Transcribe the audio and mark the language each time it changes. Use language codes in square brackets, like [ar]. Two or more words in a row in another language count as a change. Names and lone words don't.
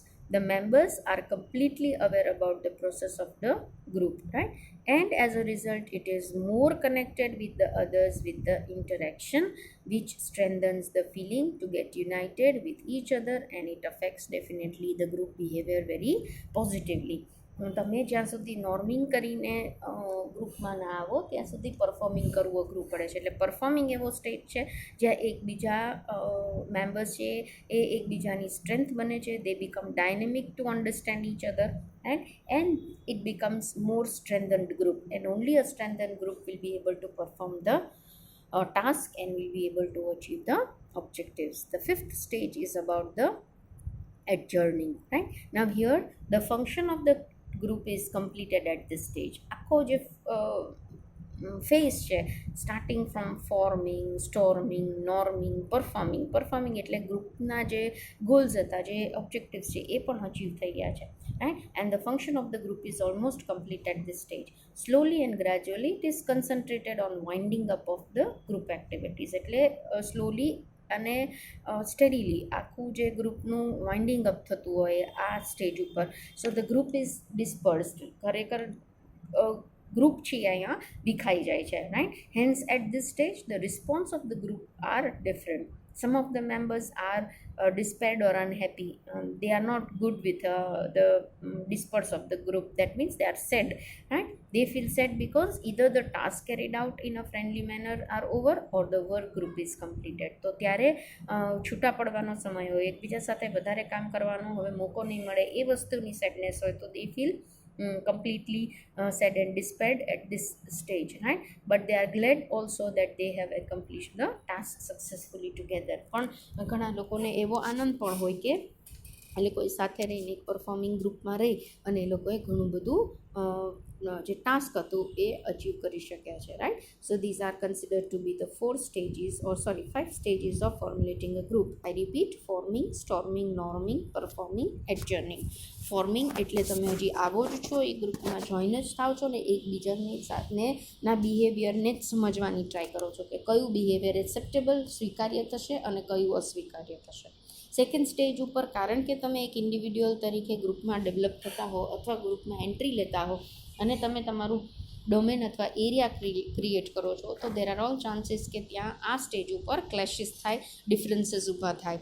[en] The members are completely aware about the process of the group, right? And as a result, it is more connected with the others with the interaction, which strengthens the feeling to get united with each other, and it affects definitely the group behavior very positively. [gu] તમે જ્યાં સુધી નોર્મિંગ કરીને ગ્રુપમાં ના આવો ત્યાં સુધી પરફોર્મિંગ કરવું અઘરું પડે છે. એટલે પરફોર્મિંગ એવો સ્ટેજ છે જ્યાં એકબીજા મેમ્બર્સ છે એ એકબીજાની સ્ટ્રેન્થ બને છે. [en] they become dynamic to understand each other and it becomes more strengthened group, and only a strengthened group will be able to perform the task and will be able to achieve the objectives. The fifth stage is about the adjourning, right? Now here the function of the group is completed at this stage. [gu] આખો જે ફેઝ છે [en] starting from forming, storming, norming, performing [gu] એટલે ગ્રુપના જે ગોલ્સ હતા, જે ઓબ્જેક્ટિવ્સ છે એ પણ અચીવ થઈ ગયા છે, [en] right? And the function of the group is almost complete at this stage. Slowly and gradually it is concentrated on winding up of the group activities. [gu] એટલે slowly અને સ્ટડીલી આખું જે ગ્રુપનું વાઇન્ડિંગ અપ થતું હોય આ સ્ટેજ ઉપર. [en] so the group is dispersed, [gu] ખરેખર ગ્રુપ છે અહીંયા વિખાઈ જાય છે, રાઈટ? [en] hence at this stage the response of the group are different. Some of the members are despaired or unhappy. They are not good with the disperse of the group. That means they are sad, right? They feel sad because either the task carried out in a friendly manner are over or the work group is completed. [gu] તો ત્યારે છૂટા પડવાનો સમય હોય, એકબીજા સાથે વધારે કામ કરવાનો હવે મોકો નહીં મળે, એ વસ્તુની સેડનેસ હોય, તો [en] they feel completely sad and despaired at this stage, right? But they are glad also that they have accomplished the task successfully together. [gu] પણ ઘણા લોકોને એવો આનંદ પણ હોય કે એ લોકોએ સાથે રહીને એક પરફોર્મિંગ ગ્રુપમાં રહી અને એ લોકોએ ઘણું બધું જે ટાસ્ક હતું એ અચીવ કરી શક્યા છે, રાઈટ? [en] so these are considered to be the 5 stages of formulating a group. I repeat: forming, storming, norming, performing, adjourning. [gu] ફોર્મિંગ એટલે તમે હજી આવો જ છો, એ ગ્રુપમાં જોઈન જ થાવ છો ને એકબીજાની સાથે ના બિહેવિયરને જ સમજવાની ટ્રાય કરો છો કે કયું બિહેવિયર એક્સેપ્ટેબલ, સ્વીકાર્ય થશે અને કયું અસ્વીકાર્ય થશે. સેકન્ડ સ્ટેજ ઉપર, કારણ કે તમે એક ઇન્ડિવિડ્યુઅલ તરીકે ગ્રુપમાં ડેવલપ થતા હો અથવા ગ્રુપમાં એન્ટ્રી લેતા હો અને તમે તમારું ડોમેન અથવા એરિયા ક્રિએટ કરો છો, તો [en] there are all chances [gu] કે ત્યાં આ સ્ટેજ ઉપર ક્લેશિસ થાય, ડિફરન્સીસ ઊભા થાય.